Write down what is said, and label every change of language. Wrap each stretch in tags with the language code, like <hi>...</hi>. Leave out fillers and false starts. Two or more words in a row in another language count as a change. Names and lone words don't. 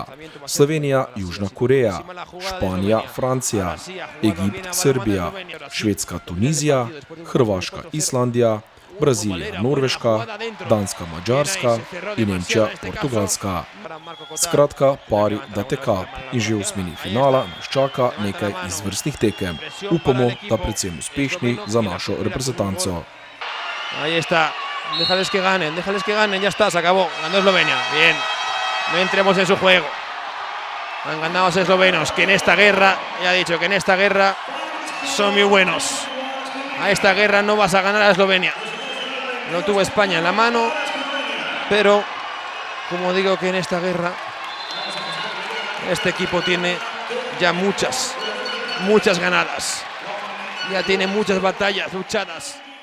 <sl>Slovenija, Južna Koreja, Španija, Francija, Egipt, Srbija, Švedska, Tunizija, Hrvaška, Islandija, Brazilija, Norveška, Danska, Madžarska in Nemčija, Portugalska. Skratka, pari date kap in že v osmini finala nas čaka nekaj izvrstnih tekem. Upamo, da predvsem uspešni za našo reprezentanco.</sl> <es>Ahí está. Déjales que ganen, ya está, se acabó. Ganó Eslovenia, bien. No entremos en su juego. Han ganado los eslovenos, que en esta guerra, ya he dicho que en esta guerra son muy buenos. A esta guerra no vas a ganar a Eslovenia. Lo tuvo España en la mano, pero como digo que en esta guerra este equipo tiene ya muchas ganadas. Ya tiene muchas batallas luchadas.</es>